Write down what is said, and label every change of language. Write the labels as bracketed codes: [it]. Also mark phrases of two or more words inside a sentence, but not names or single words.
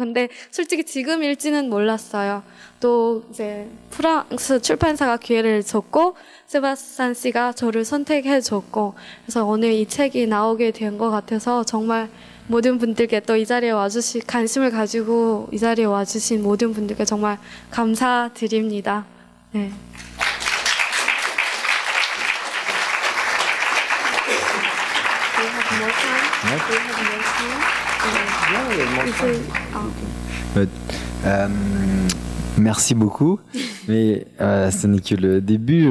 [ko] 근데 솔직히 지금 읽지는 몰랐어요. 또 이제 프랑스 출판사가 기회를 줬고 세바스찬 씨가 저를 선택해 줬고, 그래서 오늘 이 책이 나오게 된 것 같아서 정말 모든 분들께 또 이 자리에 관심을 가지고 이 자리에 와주신 모든 분들께 정말 감사드립니다. 네. [fr] Merci beaucoup, mais ce n'est que le début.